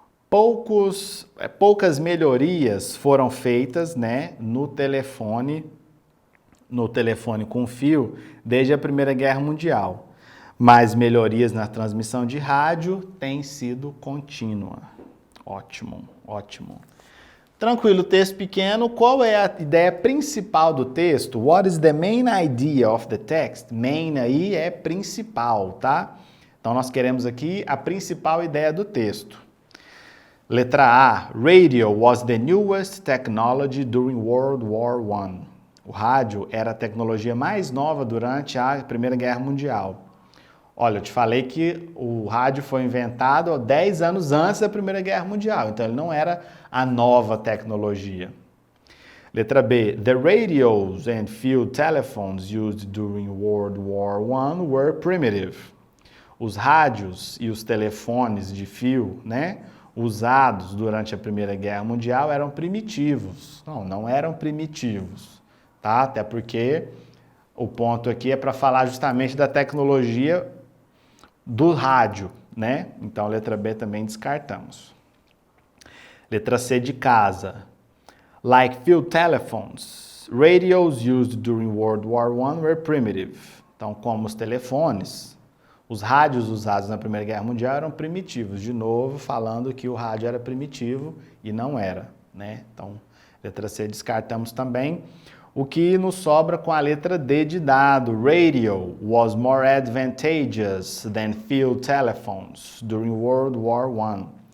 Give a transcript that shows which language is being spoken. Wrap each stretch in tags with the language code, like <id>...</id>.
<pt>Poucas melhorias foram feitas, né, no telefone com fio desde a Primeira Guerra Mundial, mas melhorias na transmissão de rádio têm sido contínua. Ótimo, ótimo. Tranquilo, texto pequeno. Qual é a ideia principal do texto?</pt> <en>What is the main idea of the text?</en> <pt>Main aí é principal, tá? Então nós queremos aqui a principal ideia do texto. Letra A.</pt> <en>Radio was the newest technology during World War I.</en> <pt>O rádio era a tecnologia mais nova durante a Primeira Guerra Mundial. Olha, eu te falei que o rádio foi inventado 10 anos antes da Primeira Guerra Mundial, então ele não era a nova tecnologia. Letra B.</pt> <en>The radios and field telephones used during World War I were primitive.</en> <pt>Os rádios e os telefones de fio, né, usados durante a Primeira Guerra Mundial eram primitivos. Não eram primitivos, tá? Até porque o ponto aqui é para falar justamente da tecnologia do rádio, né? Então, letra B também descartamos. Letra C de casa.</pt> <en>Like field telephones, radios used during World War I were primitive.</en> <pt>Então, como os telefones, os rádios usados na Primeira Guerra Mundial eram primitivos. De novo, falando que o rádio era primitivo e não era, né? Então, letra C descartamos também. O que nos sobra com a letra D de dado.</pt> <en>Radio was more advantageous than field telephones during World War I.</en>